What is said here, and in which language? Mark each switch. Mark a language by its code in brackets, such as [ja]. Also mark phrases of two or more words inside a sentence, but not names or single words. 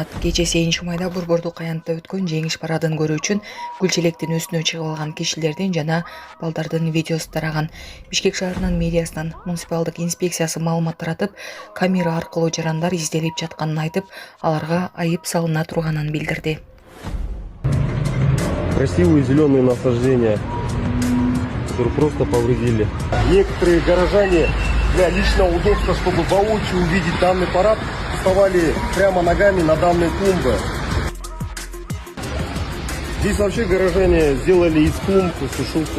[ky] Кече 8-майда Борбордук аянтта өткөн жеңиш парадын көрүү үчүн Гүлчелектин үстүнө чыгып алган кишилердин жана балдардын видеосу тараган. Бишкек шаарынын мэриясынан муниципалдык инспекциясы маалымат таратып, камера аркылуу жарандар изделип жатканын айтып, аларга айып салына турганын билдирди. [ru] Красивые зеленые насаждения, которые просто повредили. Некоторые горожане для личного удобства, чтобы воочию увидеть данный парад, вставали прямо ногами на данные клумбы. Здесь вообще горожане сделали из клумб сушилку.